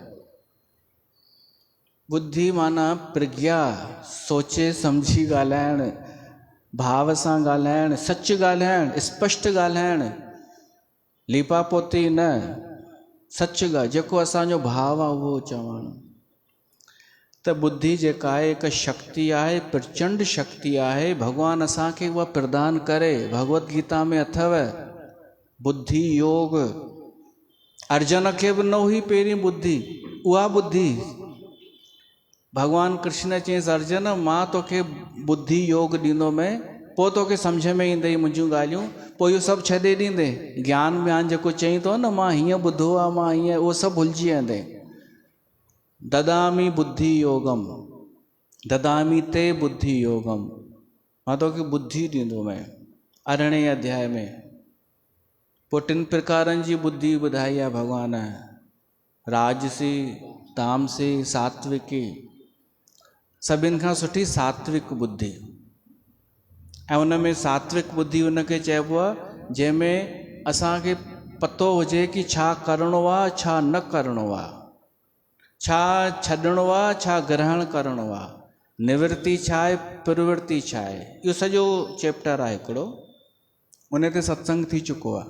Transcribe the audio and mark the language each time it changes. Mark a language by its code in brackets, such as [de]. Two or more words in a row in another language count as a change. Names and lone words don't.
[sd] बुद्धि माना प्रज्ञा, सोचे सम्झी ॻाल्हाइणु, भाव सां ॻाल्हाइणु, सच ॻाल्हाइणु, स्पष्ट ॻाल्हाइणु, लीपापोती न, सच ॻाल्हि, जेको असांजो भाव आहे उहो चवणु। त बुद्धि जेका आहे हिकु शक्ति आहे, प्रचंड शक्ति आहे। भगवान असांखे उहा प्रदान करे। भगवत गीता में अथव बुद्धि योग। अर्जुन खे बि न हुई पहिरीं बुद्धि, उहा बुद्धि भगवान कृष्ण चयईंसि, अर्जुन मां तोखे बुद्धि योग ॾींदोमांइ, पोइ तोखे सम्झ में ईंदई मुंहिंजूं ॻाल्हियूं, पोइ इहो सभु छॾे ॾींदे। ज्ञान व्यान जेको चई थो न, मां हीअं ॿुधो आहे, मां हीअं, उहो सभु भुलिजी वेंदे। [sa] ददामी बुद्धि योगम, ददामी ते बुद्धि योगम, [sd] मां तोखे बुद्धि ॾींदोमांइ। 18वें अध्याय में पोइ 3 प्रकारनि जी बुद्धि ॿुधाई आहे भगवान, राजसी, तामसी, सात्विकी। सभिनि खां सुठी सात्विक बुद्धि। ऐं उन में सात्विक बुद्धि उनखे चइबो आहे जंहिंमें असांखे पतो हुजे कि छा करिणो आहे, छा न करिणो आहे। छा छॾिणो आहे छा ग्रहण करिणो आहे, निवृत्ति छा आहे प्रवृत्ति छा आहे, इहो सॼो चैप्टर आहे हिकिड़ो, उन ते सत्संग थी चुको आहे।